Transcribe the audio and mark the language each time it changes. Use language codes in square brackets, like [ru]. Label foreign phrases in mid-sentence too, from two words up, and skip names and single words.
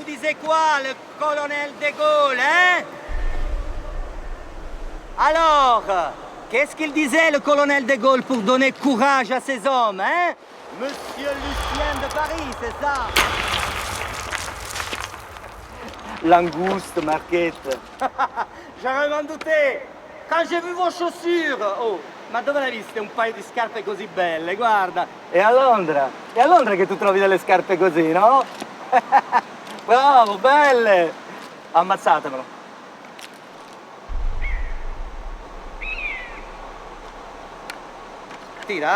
[fr] vous disait quoi, le colonel de Gaulle, hein? Alors, qu'est-ce qu'il disait, le colonel de Gaulle, pour donner courage à ses hommes, hein? Monsieur Lucien de Paris, c'est ça? Langouste, Marquette. J'aurais m'en douté. Quand j'ai vu vos chaussures, [it] oh, ma dove l'hai viste un paio di scarpe così belle? Guarda, è a Londra. È a Londra che tu trovi delle scarpe così, no? Bravo, belle. Ammazzatemelo. Tira?